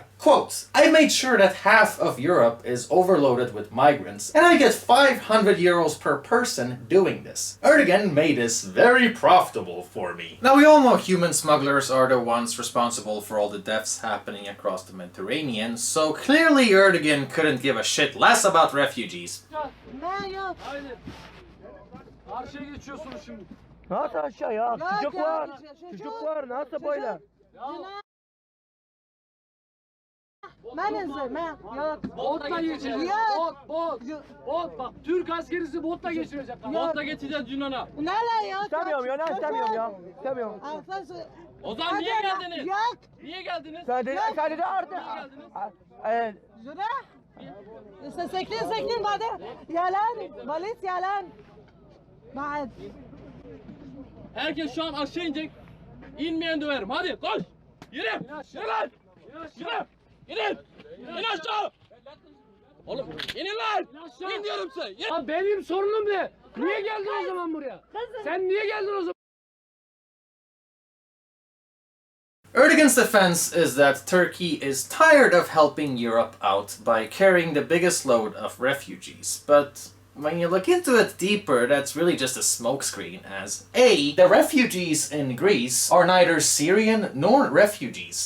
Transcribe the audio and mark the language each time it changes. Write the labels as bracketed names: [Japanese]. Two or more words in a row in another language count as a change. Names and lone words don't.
[English] Quote, "I made sure that half of Europe is overloaded with migrants, and I get 500 euros per person doing this. Erdogan made this very profitable for me." Now, we all know human smugglers are the ones responsible for all the deaths happening across the Mediterranean, so clearly Erdogan couldn't give a shit less about refugees. [Turkish] Nasıl aşağı ya? Çocuk var. Çocuk var. Nasıl böyle? Botla geçirecek. Bot. Bak Türk askerisi botla geçirecek. Botla geçeceğiz Yunan'a. İstemiyorum ya. İstemiyorum ya. İstemiyorum. O zaman niye geldiniz? Niye geldiniz? Sen de artık. ساكنين بعدها يالان بليت يالان بعد. Herkes şu an aşağı inecek. İnmeyen döverim. Hadi koş. Yürü. Yürü lan. Yürü. İnin. İn aşağı. Oğlum inin lan. İn diyorum size. Ya benim sorunum ne? Niye geldin o zaman buraya? Sen niye geldin o zaman? [English] Erdogan's defense is that Turkey is tired of helping Europe out by carrying the biggest load of refugees, but when you look into it deeper, that's really just a smokescreen, as A, the refugees in Greece are neither Syrian nor refugees.